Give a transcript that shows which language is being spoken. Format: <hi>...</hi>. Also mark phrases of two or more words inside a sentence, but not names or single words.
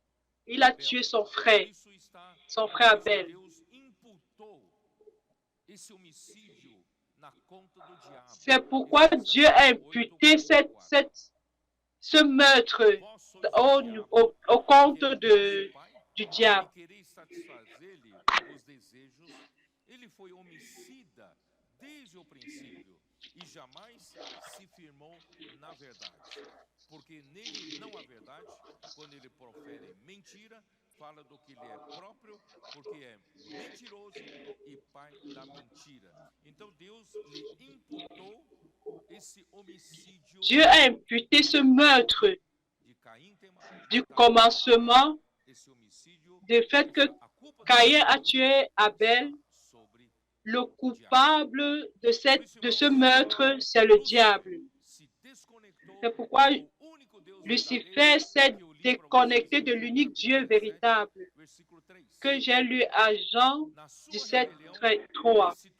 <fr>Il a tué son frère Abel. C'est pourquoi Dieu a imputé ce meurtre au compte du diable.</fr> <pt>Porque nele não há verdade, quando ele profere mentira, fala do que lhe é próprio, porque é mentiroso e pai da mentira. Então Deus lhe imputou esse homicídio.</pt> <fr>Dieu a imputé ce meurtre du commencement, du fait que Caïn a tué Abel. Le coupable de ce meurtre, c'est le diable. C'est pourquoi Lucifer s'est déconnecté de l'unique Dieu véritable, que j'ai lu à Jean 17, 3.</fr>